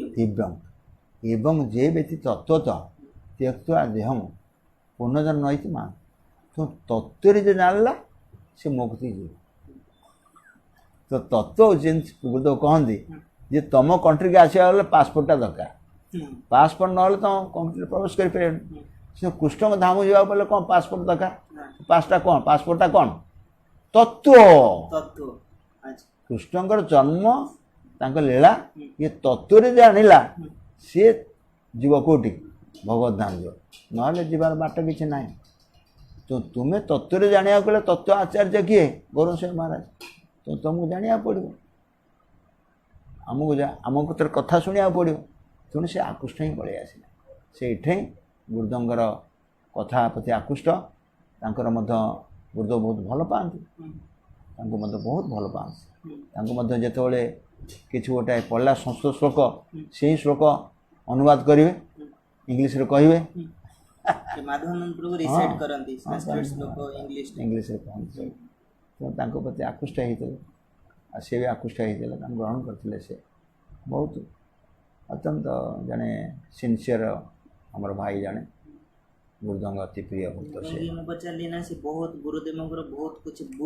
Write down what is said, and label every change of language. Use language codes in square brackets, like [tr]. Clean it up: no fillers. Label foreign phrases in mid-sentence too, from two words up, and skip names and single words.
[sa] ଦିବ୍ୟଂ ଏବଂ [or] ଯେ ବ୍ୟକ୍ତି ତତ୍ତ୍ୱତ [sa] ତ୍ୟକ୍ତ୍ୱା ଦେହଂ ପୁନର୍ଜନ୍ମ ନଇତି ମା [or] ତ ତତ୍ତ୍ୱରେ ଯେ ଜାଣିଲା ସେ ମୁକ୍ତି ଯିବ ତ ତତ୍ତ୍ୱ ଯେମିତି ଗୁରୁଦେବ କହନ୍ତି ଯେ ତୁମ କଣ୍ଟ୍ରିକି ଆସିବା ଗଲେ ପାସପୋର୍ଟଟା ଦରକାର ପାସପୋର୍ଟ ନହେଲେ ତୁମ କଣ୍ଟ୍ରିରେ ପ୍ରବେଶ କରିପାରିବନି ସେ କୃଷ୍ଣଙ୍କ ଧାମ ଯିବାକୁ ପଡ଼ିଲେ କ'ଣ ପାସପୋର୍ଟ ଦରକାର ପାସଟା କ'ଣ ପାସପୋର୍ଟଟା କ'ଣ ତତ୍ତ୍ୱ [hi] तत्व अच्छा [or] କୃଷ୍ଣଙ୍କର ଜନ୍ମ ତାଙ୍କ ଲୀଳା ଇଏ ତତ୍ତ୍ୱରେ ଜାଣିଲା ସିଏ ଯିବ କେଉଁଠି ଭଗବତ ଧାମ ଯିବ ନହେଲେ ଯିବାର ବାଟ କିଛି ନାହିଁ ତ ତୁମେ ତତ୍ତ୍ୱରେ ଜାଣିବାକୁ ଗଲେ ତତ୍ତ୍ୱ ଆଚାର୍ଯ୍ୟ କିଏ ଗୌରବ ସ୍ୱାମୀ ମହାରାଜ ତ ତୁମକୁ ଜାଣିବାକୁ ପଡ଼ିବ ଆମକୁ ଆମ କଥାରେ କଥା ଶୁଣିବାକୁ ପଡ଼ିବ ତେଣୁ ସେ ଆକୃଷ୍ଟ ହିଁ ପଳେଇ ଆସିଲା ସେଇଠି ଗୁରୁଦେବଙ୍କର କଥା ପ୍ରତି ଆକୃଷ୍ଟ ତାଙ୍କର ମଧ୍ୟ ଗୁରୁଦେବ ବହୁତ ଭଲ ପାଆନ୍ତି ତାଙ୍କୁ ମଧ୍ୟ ବହୁତ ଭଲ ପାଆନ୍ତି ତାଙ୍କୁ ମଧ୍ୟ ଯେତେବେଳେ କିଛି ଗୋଟାଏ ପଢ଼ିଲା ସଂସ୍କୃତ ଶ୍ଲୋକ ସେହି ଶ୍ଲୋକ ଅନୁବାଦ କରିବେ ଇଂଲିଶରେ କହିବେ ମାଧବାନନ୍ଦ ପ୍ରଭୁ ରିସାଇଡ କରନ୍ତି ସଂସ୍କୃତ ଶ୍ଲୋକ ଇଂଲିଶ ଇଂଲିଶରେ କହନ୍ତି ତେଣୁ ତାଙ୍କ ପ୍ରତି ଆକୃଷ୍ଟ ହେଇଥିଲେ ଆଉ ସେ ବି ଆକୃଷ୍ଟ ହେଇଥିଲେ ତାଙ୍କୁ ଗ୍ରହଣ କରିଥିଲେ ସେ ବହୁତ ଅତ୍ୟନ୍ତ ଜଣେ ସିନସିୟର ଆମର ଭାଇ ଜଣେ ଗୁରୁଦେବଙ୍କ ଅତି ପ୍ରିୟ ଭକ୍ତ ସେ ମୁଁ ପଚାରିଲି ନା ସେ ବହୁତ ଗୁରୁଦେବଙ୍କର ବହୁତ କିଛି ବୁକ୍